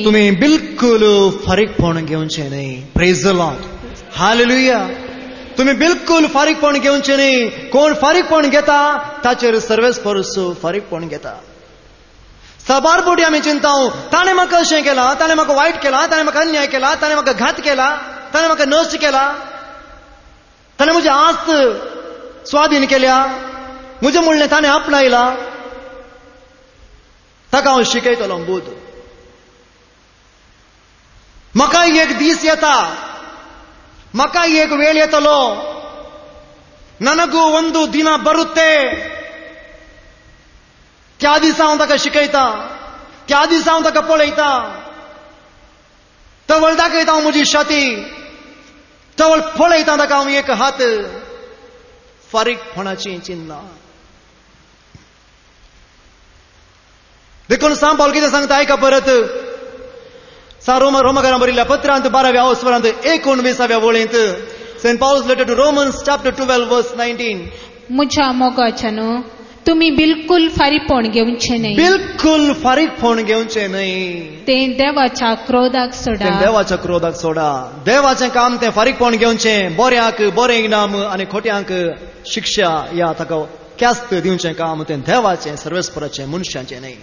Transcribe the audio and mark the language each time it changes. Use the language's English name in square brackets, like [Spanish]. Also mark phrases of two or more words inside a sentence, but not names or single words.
[Konkani] तुमी बिलकुल फारीकपण घेवचे न्हय [English] praise the Lord [Konkani] हालेलुया तुमी बिलकुल फारीकपण घेवचे न्हय कोण फारीकपण घेता ताचेर सर्वेस्परस फारीकपण घेता सबारपोटी आमी चिंताव ताणें म्हाका अशें केलां ताणें म्हाका वायट केलां ताणें म्हाका अन्याय केला ताणें म्हाका घात केला ताणें म्हाका नश्ट केला ताणें म्हजी आस्त स्वाधीन केल्या म्हजें म्हणलें ताणें आपणायला ताका हांव शिकयतलो बोध म्हाका एक दीस येता म्हाका एक वेळ येतलो [Kannada] ನನಗೂ ಒಂದು ದಿನ ಬರುತ್ತೆ [Konkani] त्या दिसा हांव ताका शिकयता त्या दिसा हांव ताका पळयता तवळ दाखयता हांव म्हजी छाती तवळ पळयता ताका हांव एक हात फारीकपणाची चिन्हां देखून सांत पाऊल कितें सांगता आयका परत रोमाकारांक बरयल्ल्या पत्रांत 12व्या अवस्वरांत 19व्या वळींत St. [English] Paul's letter to Romans chapter 12 verse 19 [Konkani] म्हज्या मोगाच्यानू तुमी बिलकुल फारीकपण घेवचे न्हय बिलकुल फारीकपण घेवचे न्हय तें देवाच्या क्रोधाक सोडा देवाच्या क्रोधाक सोडा देवाचें काम तें फारीकपण घेवचें बऱ्याक बरें इनाम आनी खोट्यांक शिक्षा या ताका क्यास्त दिवचें काम तें देवाचें सर्वेस्पराचें मनशाचें न्हय